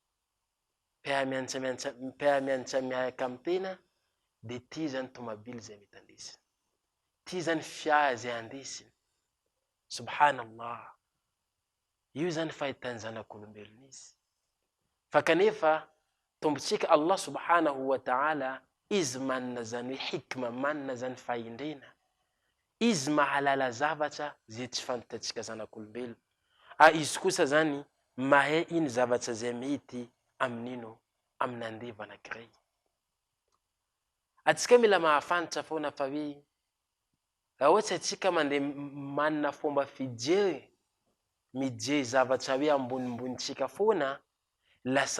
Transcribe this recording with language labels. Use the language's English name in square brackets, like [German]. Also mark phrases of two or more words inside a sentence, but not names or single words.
[Malagasy] mpiara-mianatra miaraka amin'ny tena de ty zany tomabily zay mety andesiny ty zany fiara zay andesiny subhanallah io zany fahitany zanak'olombelona izy fa kanefa tombotsika [Arabic] الله سبحانه وتعالى [Malagasy] izy manana zany hoe hikma manana zany fahindrena izy mahalala zavatra zay tsy fantatsika zanak'olombelo izy kosa zany mahay iny zavatra zay mety amin'ino amin'andeva anankiray atsika mila mahafantatra foana fa hoe raha ohatsy atsika mandeha manana fomba fijery mijery zavatra hoe ambonimbonitsika foana lasa